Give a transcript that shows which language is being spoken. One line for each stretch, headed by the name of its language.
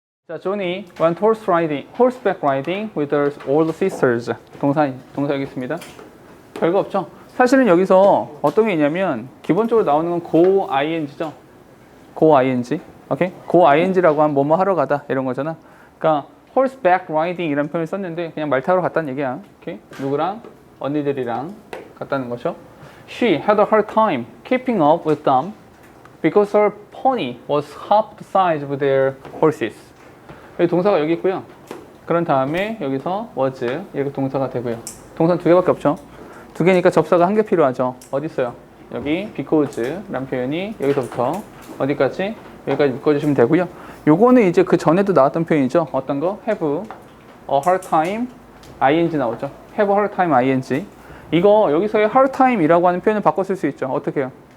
English: 자, Johnny went horseback riding with her older sisters.
Korean: 동사 여기 있습니다. 별거 없죠? 사실은 여기서 어떤 게 있냐면 기본적으로 나오는 건
English: go ing
Korean: 죠.
English: go ing. 오케이?
Korean: go ing라고 하면 뭐뭐 하러 가다 이런 거잖아. 그러니까
English: horseback riding
Korean: 이라는 표현을 썼는데 그냥 말 타러 갔다는 얘기야. 오케이? 누구랑? 언니들이랑 갔다는 거죠.
English: She had a hard time keeping up with them because her pony was half the size of their horses.
Korean: 여기 동사가 여기 있고요. 그런 다음에 여기서 was 이렇게 동사가 되고요. 동사는 두 개밖에 없죠. 두 개니까 접사가 한 개 필요하죠. 어디 있어요? 여기 because 라는 표현이 여기서부터 어디까지? 여기까지 묶어주시면 되고요. 요거는 이제 그 전에도 나왔던 표현이죠. 어떤 거?
English: have a hard time ing
Korean: 나오죠.
English: have a hard time ing.
Korean: 이거 여기서의 hard time이라고 하는 표현을 바꿔 쓸 수 있죠. 어떻게 해요?